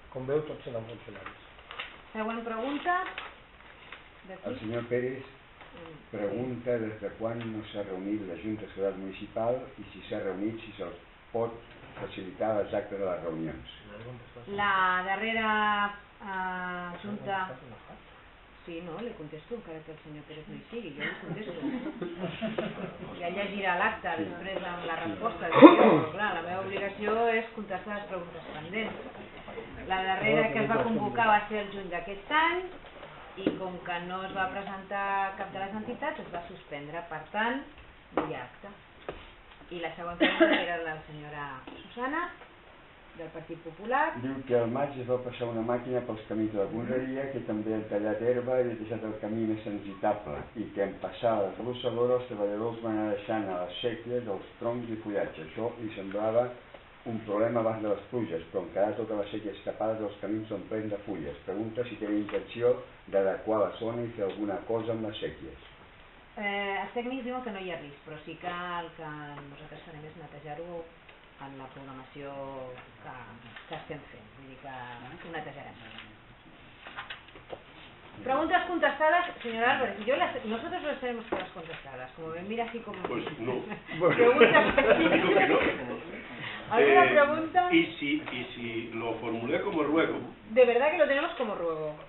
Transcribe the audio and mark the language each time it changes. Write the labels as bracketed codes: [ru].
[ca] Com veu, tots eren funcionaris. Següent pregunta. El senyor Pérez pregunta des de quan no s'ha reunit la Junta de Seguretat Municipal i si s'ha reunit, si se'ls pot facilitar les actes de les reunions. La darrera Junta... Sí, no, [es] le contesto, [ca] encara que el senyor Pérez no hi sigui, jo li contesto. Ja llegirà l'acte després amb la resposta. Però clar, la meva obligació és contestar les preguntes pendents. La darrera que es va convocar va ser el juny d'aquest any i com que no es va presentar cap de les entitats es va suspendre, per tant, no hi ha acte. I la següent pregunta era la senyora Susana. del Partit Popular. Diu que al maig es va passar una màquina pels camins de la conreria, que també han tallat herba i ha deixat el camí més transitable, i que en passar la desbrossadora els treballadors van anar deixant a les séquies els troncs i fullatge. Això li semblava un problema abans de les pluges, però encara totes les séquies tapades dels camins són plens de fulles. Pregunta si té intenció d'adequar la zona i fer alguna cosa amb les séquies. Els tècnics diuen que no hi ha risc, però sí que el que nosaltres farem és netejar-ho en la programació que estem fent, vull dir que ho netejarem. [es] Preguntas contestadas, señor Álvarez. Nosotros las tenemos todas contestadas, como me mira así como... Pues no. Preguntas Digo que no. ¿Alguna pregunta? Y si lo formulé como ruego. De verdad que lo tenemos como ruego.